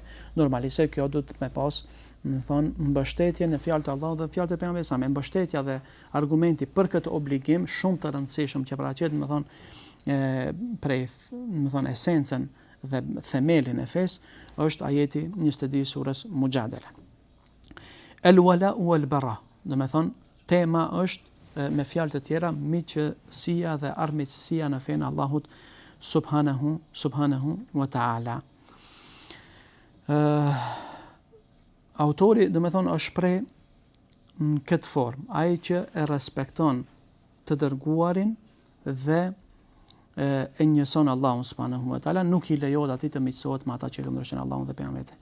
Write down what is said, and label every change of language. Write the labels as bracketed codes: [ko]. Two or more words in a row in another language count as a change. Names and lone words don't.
[sq] Normalisht kjo duhet me pas mbështetje në fjalët e Allahut dhe fjalët e pejgamberit sa me mbështetja dhe argumenti për këtë obligim shumë të rëndësishëm që paraqet prej esencën dhe themelin e fesë, është ajeti 22 surës Mujadala. [ar] الولاء والبراء, [sq] tema është me fjalë të tjera miqësia dhe armiqësia në fenë Allahut [ar] سبحانه وتعالى. [sq] Autori, është shpreh në këtë formë, ai që e respekton të dërguarin dhe e njëson Allahun [ar] سبحانه وتعالى, [sq] nuk i lejohet atij të miqësohet me ata që kundërshtojnë Allahun dhe pejgamberin.